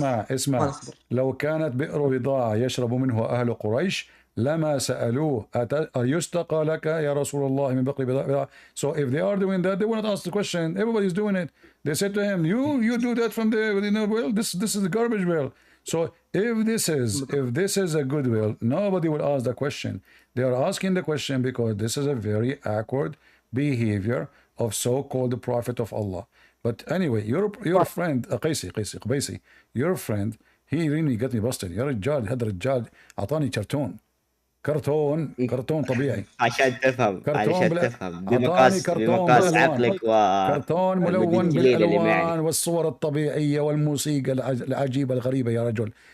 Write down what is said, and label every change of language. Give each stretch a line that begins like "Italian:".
Arabic: اسمع لو كانت بئر بضاعة يشرب منه أهل قريش لما سألوه أيستقى لك يا رسول الله من بئر بضاعة.
English: So if they are doing that, they will not ask the question. Everybody's doing it. They said to him, you do that from the well, this is the garbage well. So if this is a goodwill, nobody will ask the question. They are asking the question because this is a very awkward behavior of so-called prophet of Allah. But anyway, your friend قبيسي your friend, he really got me busted.
Arabic: يا رجال هذا الرجال أعطاني كرتون طبيعي عشان تفهم أعطاني كرتون بمقاس عقلك كرتون ملون بالألوان والصور الطبيعية والموسيقى العجيبة الغريبة يا رجل.